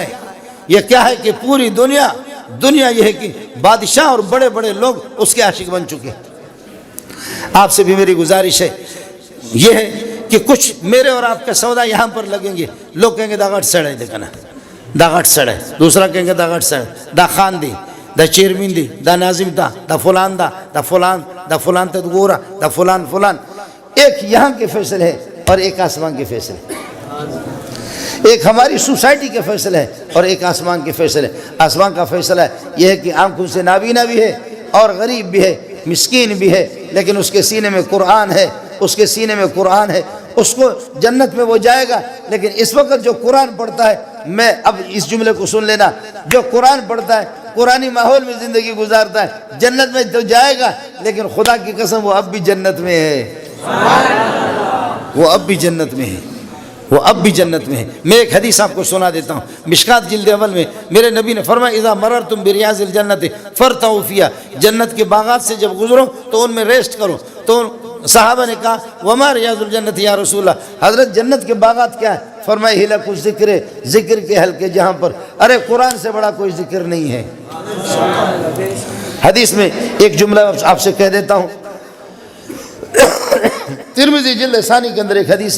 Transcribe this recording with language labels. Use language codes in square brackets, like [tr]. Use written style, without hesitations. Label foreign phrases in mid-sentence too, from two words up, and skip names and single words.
[ur] یہ کیا ہے کہ پوری دنیا یہ ہے کہ بادشاہ اور بڑے بڑے لوگ اس کے عاشق بن چکے. آپ سے بھی میری گزارش ہے یہ ہے کہ کچھ میرے اور آپ کا سودا یہاں پر لگیں گے, لوگ کہیں گے [ps] دا گھٹ سڑے, [ur] دیکھنا [ps] دا گھٹ سڑے, [ur] دوسرا کہیں گے [ps] دا گھٹ سڑے, دا خان دی, دا چیرمین دی, دا ناظم دا, دا فلان دا, دا فلان, دا فلان تا گورا, دا فلان فلان. [ur] ایک یہاں کے فیصلے ہے اور ایک آسمان کے فیصلے, ایک ہماری سوسائٹی کے فیصلے ہے اور ایک آسمان کے فیصلے. آسمان کا فیصلہ یہ ہے کہ آنکھوں سے نابینا بھی ہے اور غریب بھی ہے, مسکین بھی ہے, لیکن اس کے سینے میں قرآن ہے, اس کے سینے میں قرآن ہے. اس کو جنت میں وہ جائے گا. لیکن اس وقت جو قرآن پڑھتا ہے, میں اب اس جملے کو سن لینا, جو قرآن پڑھتا ہے قرآنی ماحول میں زندگی گزارتا ہے, جنت میں تو جائے گا, لیکن خدا کی قسم وہ اب بھی جنت میں ہے, وہ اب بھی جنت میں ہے, وہ اب بھی جنت میں ہے. میں ایک حدیث آپ کو سنا دیتا ہوں. مشکات جلد اول میں میرے نبی نے فرمایا [ar] اذا مررتم بریاض الجنت فرتعوا فیہا, [ur] جنت کے باغات سے جب گزرو تو ان میں ریسٹ کرو. تو صحابہ نے کہا [ar] وما ریاض الجنت یا رسول اللہ, [ur] حضرت جنت کے باغات کیا ہے؟ فرمایا [ar] حلق الذکر, [ur] ذکر کے حلقے جہاں پر, ارے قرآن سے بڑا کوئی ذکر نہیں ہے. حدیث میں ایک جملہ آپ سے کہہ دیتا ہوں, ترمذی جلد ثانی کے اندر ایک حدیث ہے.